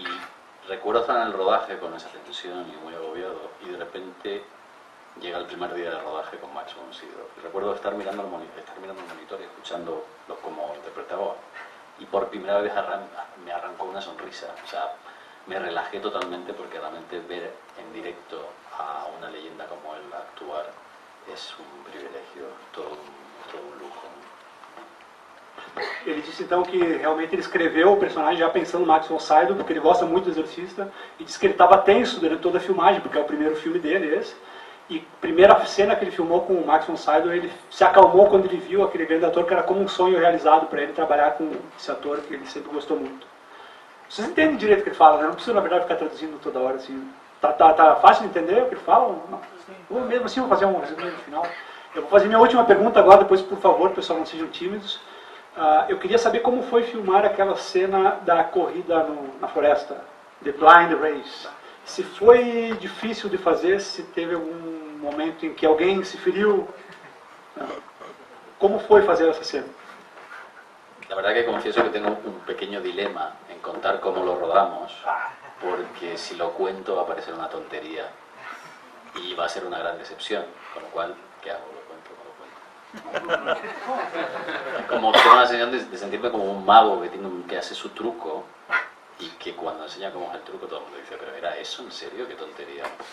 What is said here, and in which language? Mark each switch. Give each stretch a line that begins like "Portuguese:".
Spanish: Y recuerdo estar en el rodaje con esa tensión y muy agobiado, y de repente llega el primer día de rodaje con Max von Sydow. Recuerdo estar mirando el monitor y escuchando cómo interpretaba, y por primera vez me arrancó una sonrisa. O sea, me relajé totalmente porque realmente ver en directo a una leyenda como él actuar es un privilegio, todo un lujo.
Portuguese: Ele disse então que realmente ele escreveu o personagem já pensando no Max von Sydow, porque ele gosta muito do Exorcista, e disse que ele estava tenso durante toda a filmagem, porque é o primeiro filme dele, esse. E a primeira cena que ele filmou com o Max von Sydow, ele se acalmou quando ele viu aquele grande ator, que era como um sonho realizado para ele trabalhar com esse ator que ele sempre gostou muito. Vocês entendem direito o que ele fala, né? Não precisa, na verdade, ficar traduzindo toda hora assim. Tá fácil de entender o que ele fala? Não. Ou mesmo assim, vou fazer um resumo no final. Eu vou fazer minha última pergunta agora, depois, por favor, pessoal, não sejam tímidos. Eu queria saber como foi filmar aquela cena da corrida na floresta, The Blind Race. Se foi difícil de fazer, se teve algum momento em que alguém se feriu. Como foi fazer essa cena?
Spanish: La verdad que confieso que tengo un pequeño dilema en contar cómo lo rodamos, porque si lo cuento va a parecer una tontería y va a ser una gran decepción, con lo cual, ¿qué hago? ¿Lo cuento o no lo cuento? Como tengo la sensación de sentirme como un mago que hace su truco y que cuando enseña cómo es el truco todo el mundo dice, pero ¿era eso en serio? ¡Qué tontería!